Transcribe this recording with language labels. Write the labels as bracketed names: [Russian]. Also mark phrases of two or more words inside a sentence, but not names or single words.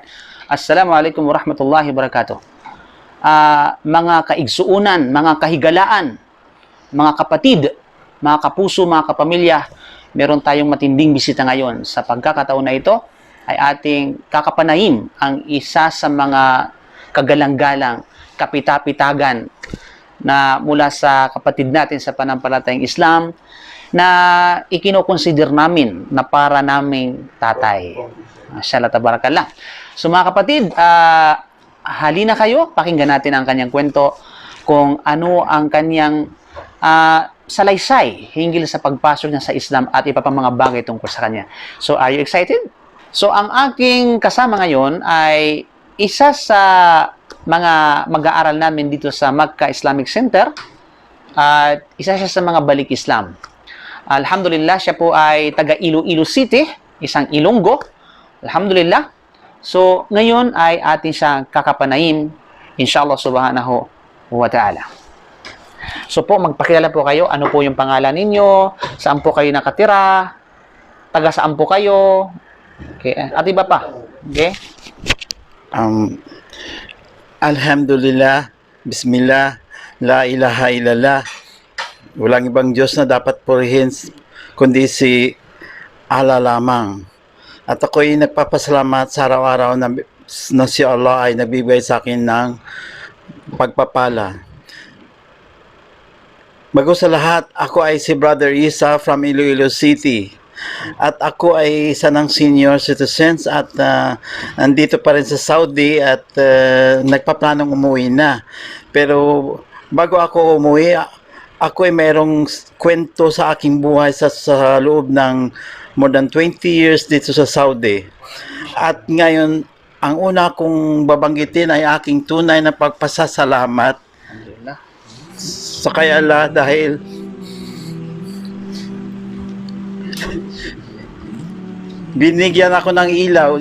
[Arabic] السلام عليكم ورحمة الله وبركاته. [Filipino] Mga kaigsuunan, mga kahigalaan, mga kapatid, mga kapuso, mga kapamilya, meron tayong matinding bisita ngayon. Sa pagkakataon na ito ay ating kakapanayin ang isa sa mga kagalang-galang, kapitapitagan na mula sa kapatid natin sa panampalatayang Islam, na ikinoconsider namin na para naming tatay. [Arabic] ما شاء الله، تبارك الله. [Filipino] So mga kapatid, halina kayo, pakinggan natin ang kanyang kwento, kung ano ang kanyang salaysay hinggil sa pagpasok niya sa Islam at iba pang mga bagay tungkol sa kanya. [English] So are you excited? [Filipino] So ang aking kasama ngayon ay isa sa mga mag-aaral namin dito sa Makkah Islamic Center, at isa siya sa mga balik Islam. Alhamdulillah, siya po ay taga Iloilo City, isang Ilonggo. Alhamdulillah. So, ngayon ay atin siyang kakapanayin, [Arabic] إن شاء الله سبحانه وتعالى. [Filipino] So po, magpakilala po kayo. Ano po yung pangalan ninyo? Saan po kayo nakatira? Taga saan po kayo? Okay. At iba pa. Okay? [Arabic] الحمد لله، بسم الله، لا إله إلا الله. [Filipino] Walang ibang Diyos na dapat purihin kundi si Allah lamang. At ako'y nagpapasalamat sa araw-araw na si Allah ay nagbibigay sa akin ng pagpapala. Bago sa lahat, ako ay si Brother Isa from Iloilo City. At ako ay isa ng [English] senior citizens [Filipino] at nandito pa rin sa Saudi at nagpaplanong umuwi na. Pero bago ako umuwi, ako ay mayroong kwento sa aking buhay sa loob ng [English] more than 20 years [Filipino] dito sa Saudi. At ngayon, ang una kong babanggitin ay aking tunay na pagpasasalamat sa kay Allah dahil binigyan ako ng ilaw.